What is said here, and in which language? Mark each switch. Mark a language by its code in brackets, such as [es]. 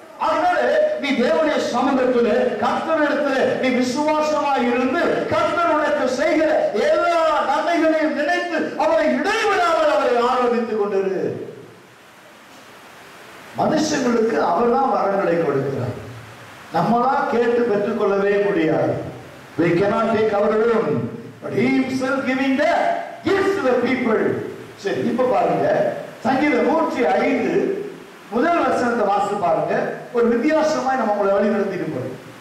[ta] அதனால நீ தேவனுடைய சமூகத்திலே கர்த்தரிடத்திலே நீ விசுவாசமாய் இருந்து கர்த்தர் உனக்கு செய்கிற எல்லா நன்மைகளையும் நினைத்து அவரை இடைவிடாமல் அவரை ஆராதித்துக் கொண்டிரு. மனுஷங்களுக்கு அவர்தான் வரங்களை கொடுக்கிறார். நம்மளா கேட்டு பெற்றுக்கொள்ளவே முடியாது. [en] We cannot take our own, but he himself giving the gifts to the people. [ta] சரி, இப்ப பாருங்க, சங்கீதம் 105 முதல் வசனத்தை வாசி பாருங்க. ஒரு வித்தியாசமாய் நம்ம உங்களை வழி நடத்திட்டு போறோம்.